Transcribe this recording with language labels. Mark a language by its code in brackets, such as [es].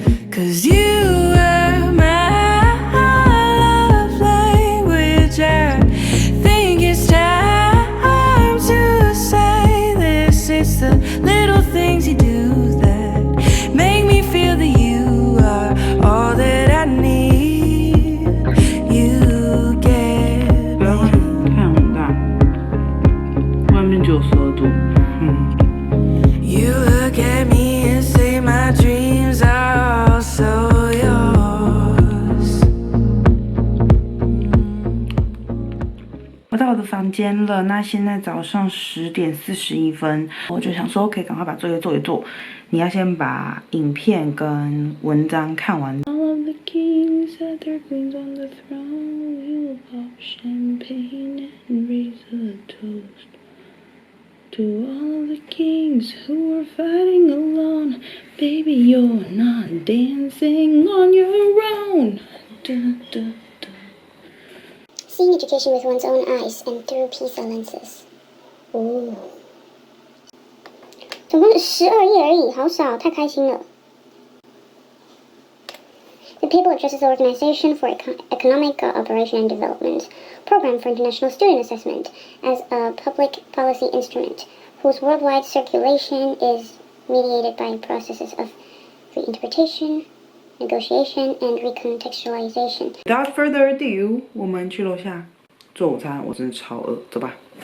[en] 'Cause you are my love language. I think it's time to say this. It's the little things you do that make me feel that you are all that I need. You get [zh] 不要看，太阳很大，外面就有12度。 [en] You look at me and say my dreams are also yours. [zh] 我到我的房间了，那现在早上10:41，我就想说，可以赶快把作业做一做。你要先把影片跟文章看完。 [en] All of the kings had their queens on the throne. We will pop champagne and raise a toast to all of the kings who are fighting alone. Baby, you're not dancing on your own. Dun, dun, dun. Seeing education with one's own eyes and through PISA lenses. Ooh. [zh] 总共12页而已，好少，太开心了。 [en] The paper addresses the Organization for Economic Cooperation and Development Program for International Student Assessment as a public policy instrument, whose worldwide circulation is mediated by processes of reinterpretation, negotiation, and recontextualization. Without further ado, [zh] 我们去楼下做午餐。我真的超饿，走吧。